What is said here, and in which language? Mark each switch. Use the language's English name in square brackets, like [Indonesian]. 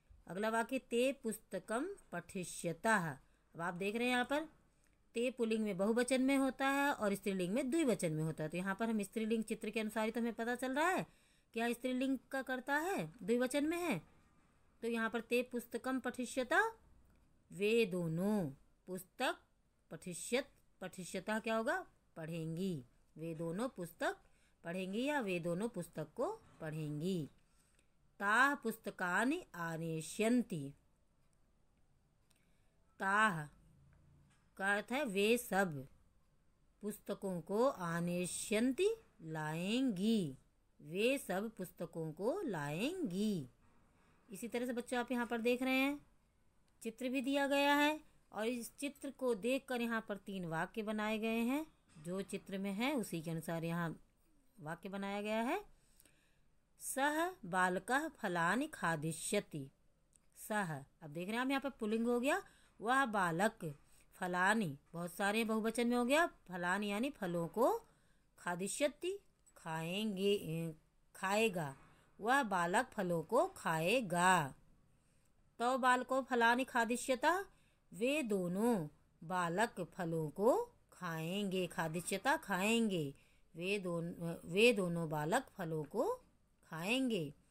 [Hindi] अगला वाक्य, [Sanskrit] ते पुस्तकम पठिष्यतः। [Hindi] अब आप देख रहे हैं यहाँ पर ते पुल्लिंग में बहुवचन में होता है और स्त्रीलिंग में द्विवचन में होता है। तो यहाँ पर हम स्त्रीलिंग चित्र के अनुसार ही तो हमें पता चल रहा है क्या स्त्रीलिंग का करता है, द्विवचन में है। तो यहाँ पर [Sanskrit] ते पुस्तकम पठिष्यता, [Hindi] वे दोनों पुस्तक, पठिष्यता क्या होगा, पढ़ेंगी। वे दोनों पुस्तक पढ़ेंगी या वे दोनों पुस्तक को पढ़ेंगी। [Sanskrit] ताह पुस्तकानि आनेष्यन्ति। [Hindi] ताह का अर्थ है वे सब, पुस्तकों को आनेष्यन्ति लाएंगी, वे सब पुस्तकों को लाएंगी। इसी तरह से बच्चों आप यहाँ पर देख रहे हैं चित्र भी दिया गया है और इस चित्र को देखकर यहाँ पर 3 वाक्य बनाए गए हैं। जो चित्र में है उसी के अनुसार यहाँ वाक्य बनाया गया है। [Sanskrit] सह बालकः फलानि खादिष्यति। [Hindi] सह, अब देख रहे हैं हम यहाँ पर पुल्लिंग हो गया। वह बालक, फलानि बहुत सारे बहुवचन में हो गया, फलानि यानी फलों को, खादिष्यति खाएंगे, खाएगा। वह बालक फलों को खाएगा। तो [Sanskrit] बालको फलानि खादिष्यता, [Hindi] वे दोनों बालक फलों को खाएंगे, खादिष्यता खाएंगे, वे दोनों बालक फलों को खाएंगे।